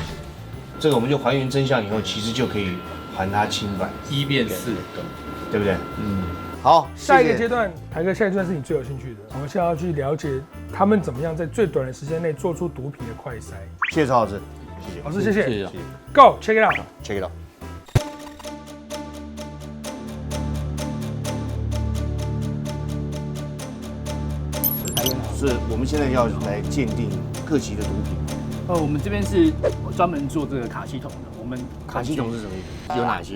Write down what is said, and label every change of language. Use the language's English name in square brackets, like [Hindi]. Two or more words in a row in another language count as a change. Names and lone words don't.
[Chinese] 这个我们就还原真相以后，其实就可以还他清白，1变4，对不对？嗯。好，下一个阶段，台哥，下一个阶段是你最有兴趣的，我们现在要去了解他们怎么样在最短的时间内做出毒品的快筛。谢谢曹老师，谢谢。老师，谢谢。 [English] Go check it out。 [Chinese] check [English] it out。 [Chinese] 是我们现在要来鉴定各级的毒品。我们这边是专门做这个卡西酮的。我们卡西酮是什么意思？有哪些？